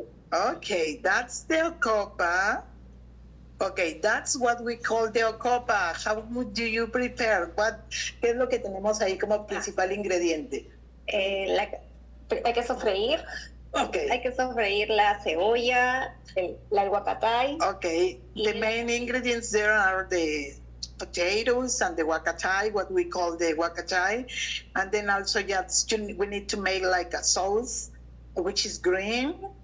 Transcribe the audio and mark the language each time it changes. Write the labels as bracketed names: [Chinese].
[English] Okay, that's the ocopa. Okay, that's what we call the ocopa. How do you prepare? [Spanish] ¿Qué es lo que tenemos ahí como principal ingrediente? Hay que sofreír. [English] Okay. [Spanish] Hay que sofreír la cebolla, la guacatay. [English] Okay, the main ingredients there are the potatoes and the huacatay, what we call the huacatay. And then also just we need to make like a sauce, which is green.